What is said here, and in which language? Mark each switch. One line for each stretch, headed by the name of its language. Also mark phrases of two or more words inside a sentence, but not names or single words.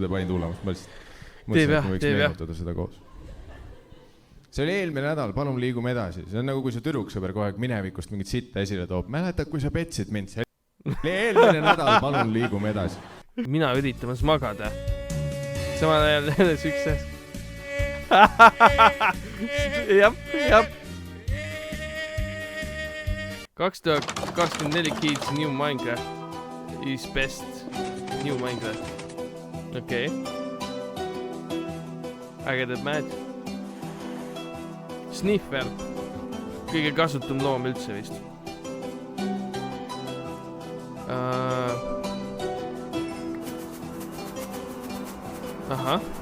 Estonian: Ma mõtlesin, et me võiks meenutada seda koos. See oli eelmine nädal, palun liigume edasi. See on nagu, kui sa tüdruksõber kogu aeg minevikust mingit sitta esile toob. Mäletad, kui sa petsid mind. See oli eelmine nädal, palun liigume edasi. Mina üritamas magada. Samal ajal jälle sükses. Jab.
English: 2024 kids New Minecraft is best.
Estonian: New Minecraft. Okei. Ägedad mäed. Sniffer. Kõige kasutum loom üldse vist. Ahah.